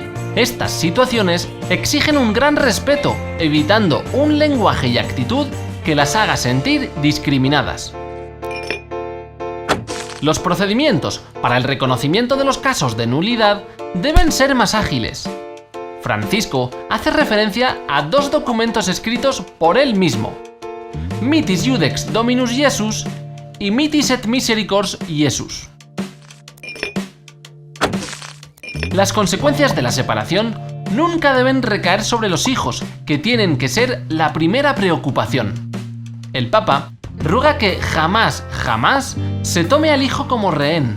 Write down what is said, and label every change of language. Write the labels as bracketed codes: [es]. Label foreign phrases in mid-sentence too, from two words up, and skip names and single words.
[es] Estas situaciones exigen un gran respeto, evitando un lenguaje y actitud que las haga sentir discriminadas. Los procedimientos para el reconocimiento de los casos de nulidad deben ser más ágiles. Francisco hace referencia a dos documentos escritos por él mismo: Mitis Iudex Dominus Iesus y Mitis et Misericors Iesus. Las consecuencias de la separación nunca deben recaer sobre los hijos, que tienen que ser la primera preocupación. El Papa ruega que jamás se tome al hijo como rehén.